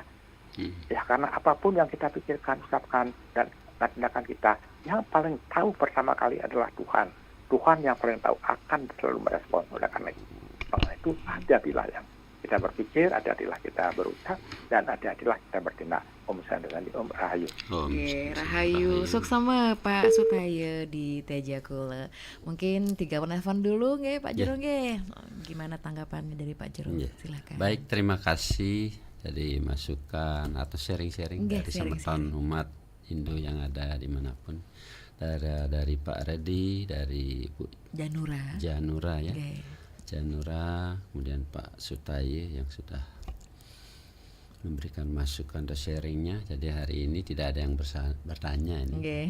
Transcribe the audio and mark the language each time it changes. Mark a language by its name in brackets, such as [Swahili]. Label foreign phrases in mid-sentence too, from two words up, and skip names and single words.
[Indonesian] Ya karena apapun yang kita pikirkan, ucapkan dan tindakan kita, yang paling tahu pertama kali adalah Tuhan. Tuhan yang paling tahu akan selalu merespon. Oleh karena itu hati-hatilah yang kita berpikir, hati-hatilah kita berucap, dan hati-hatilah kita bertindak. Om Sandra dan Om Rahayu. Rahayu. Suksama Pak Sutaya di Tejakula. Mungkin 3 penelpon dulu nggih Pak Jero nggih. Gimana tanggapannya dari Pak Jero? Silakan. Baik, terima kasih dari masukan atau sharing-sharing dari semeton umat Hindu yang ada dimanapun. Dari Pak Redi, dari Bu Janura ya. Janura, kemudian Pak Sutaya yang sudah memberikan masukan dan sharingnya. Jadi hari ini tidak ada yang bertanya ini.